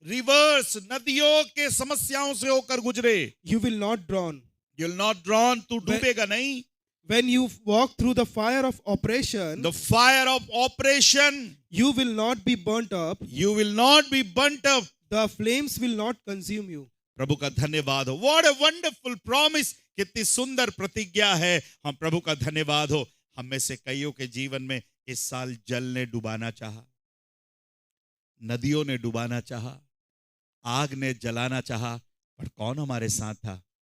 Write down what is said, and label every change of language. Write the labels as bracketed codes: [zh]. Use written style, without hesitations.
[hi] Reverse, नदियों के समस्याओं से होकर गुजरे, [en] you will not drown. [hi] तू डूबेगा नहीं। [en] When you walk through the fire of oppression, you will not be burnt up. The flames will not consume you. [hi] प्रभु का धन्यवाद हो। [en] What a wonderful promise! [hi] कितनी सुंदर प्रतिज्ञा है। हम प्रभु का धन्यवाद हो। हम में से कईयों के जीवन में इस साल जल ने डुबाना चाहा, नदियों ने डुबाना चाहा, आग ने जलाना चाहा, पर कौन हमारे साथ था?